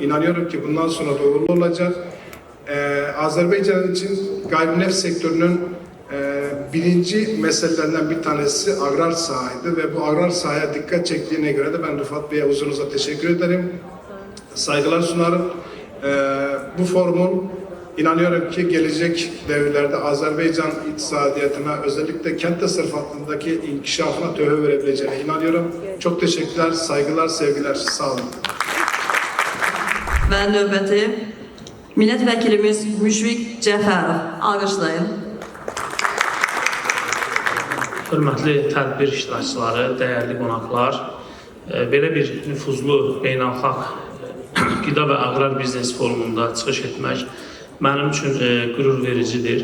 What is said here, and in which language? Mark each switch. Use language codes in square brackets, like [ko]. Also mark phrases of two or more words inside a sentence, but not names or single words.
[tr] İnanıyorum ki bundan sonra da uğurlu olacak. Azerbaycan için gayrimenkul sektörünün birinci meselelerinden bir tanesi agrar sahaydı ve bu agrar sahaya dikkat çektiğine göre de ben Rıfat Bey'e huzurunuza teşekkür ederim. Saygılar sunarım. Bu forumun inanıyorum ki gelecek devirlerde Azerbaycan iktisadiyatına, özellikle kent tasarrufatındaki inkişafına töhfe verebileceğine inanıyorum. Çok teşekkürler, saygılar, sevgiler. Sağ olun. [az] Və növbəti Millət-vəkilimiz Müşfiq Cəfərov. Alqışlayın. Hörmətli tədbir iştirakçıları, dəyərli qonaqlar, belə bir nüfuzlu beynəlxalq qida və aqrar biznes forumunda çıxış etmək mənim üçün qürur vericidir.